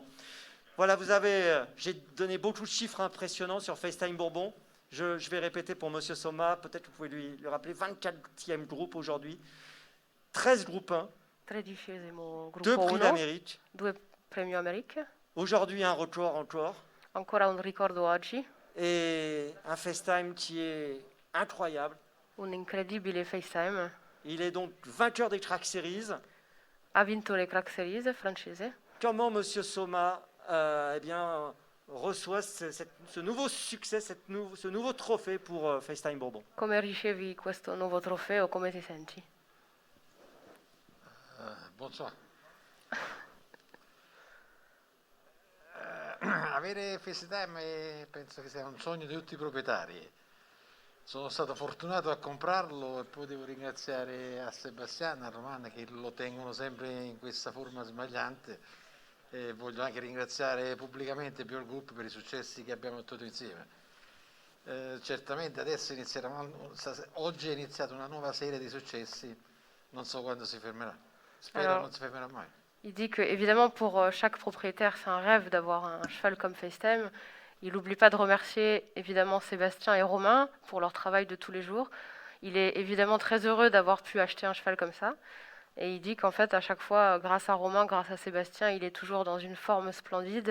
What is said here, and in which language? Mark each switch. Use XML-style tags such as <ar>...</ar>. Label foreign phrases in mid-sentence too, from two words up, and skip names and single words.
<fr>Voilà, j'ai donné beaucoup de chiffres impressionnants sur FaceTime Bourbon. Je vais répéter pour Monsieur Soma, peut-être que vous pouvez lui rappeler, 24e groupe aujourd'hui, 13 groupes 1,</fr> <it>13° gruppo</it> <fr>2 prix 1, d'Amérique.</fr> <it>2 premio America.</it> <fr>Aujourd'hui, un record encore.</fr> <it>Ancora un ricordo oggi.</it> <fr>Et un FaceTime qui est incroyable.</fr> <it>Un incredibile FaceTime.</it> <fr>Il est donc vainqueur des Crack Series.</fr> <it>Ha vinto le Crack Series francese.</it> <fr>Comment Monsieur Soma reçoit ce nouveau succès, ce nouveau trophée pour FaceTime Bourbon?</fr> <it>Come ricevi questo nuovo trofeo? Come ti senti?</it> <fr>Bonsoir.</fr> <it>Avere FaceTime penso che sia un sogno di tutti i proprietari. Sono stato fortunato a comprarlo e poi devo ringraziare a Sebastiano e a Romana che lo tengono sempre in questa forma smagliante e voglio anche ringraziare pubblicamente Pure Group per i successi che abbiamo ottenuto insieme. Certamente adesso oggi è iniziata una nuova serie di successi, non so quando si fermerà, spero non si fermerà mai.</it> <fr>Il dit que, évidemment, pour chaque propriétaire, c'est un rêve d'avoir un cheval comme FaceTime. Il n'oublie pas de remercier, évidemment, Sébastien et Romain pour leur travail de tous les jours. Il est évidemment très heureux d'avoir pu acheter un cheval comme ça. Et il dit qu'en fait, à chaque fois, grâce à Romain, grâce à Sébastien, il est toujours dans une forme splendide.</fr>